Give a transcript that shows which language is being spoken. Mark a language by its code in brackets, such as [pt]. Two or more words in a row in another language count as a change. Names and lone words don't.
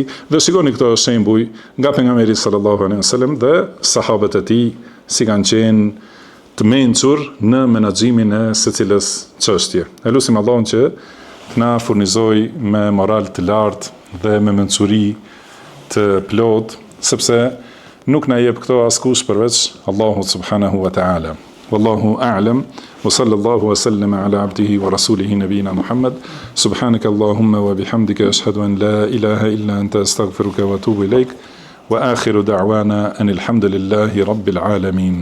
[sq] Dhe shikoni këto shembuj nga pejgamberi [ar] صلى الله عليه وسلم [sq] dhe sahabët e tij, si kanë qenë të mençur në menaxhimin e secilës çështje. Elusim Allahun që të na furnizoj me moral të lartë dhe me mençuri të plot, sepse nuk na jep këto askush përveç Allahut [ar] سبحانه وتعالى. والله أعلم. وصلى الله وسلم على عبده ورسوله نبينا محمد. سبحانك اللهم وبحمدك أشهد أن لا إله إلا أنت أستغفرك وأتوب إليك. وآخر دعوانا أن الحمد لله رب العالمين.